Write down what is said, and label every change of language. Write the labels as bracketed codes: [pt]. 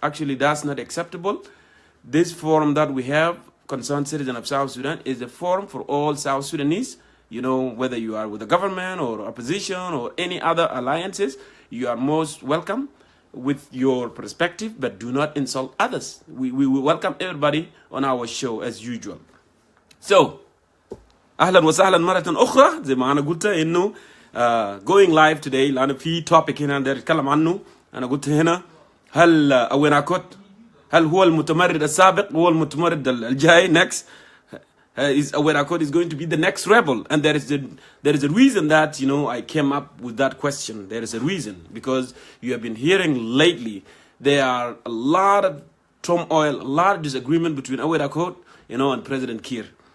[en] Actually, that's not acceptable. This forum that we have, Concerned Citizen of South Sudan, is a forum for all South Sudanese. Whether you are with the government or opposition or any other alliances, you are most welcome with your perspective, but do not insult others. We welcome everybody on our show as usual. [ar] So, أهلا وسهلا مرة أخرى زي ما أنا قلت إنه [en] going live today [ar] لأن في topic هنا ندير نتكلم عنه. أنا قلت هنا هل أويناكوت هل هو المتمرد السابق هو المتمرد الجاي [en] next is Awerakot is going to be the next rebel, and there is a reason that I came up with that question. There is a reason, because you have been hearing lately there are a lot of turmoil, a lot of disagreement between Awerakot and President Kiir.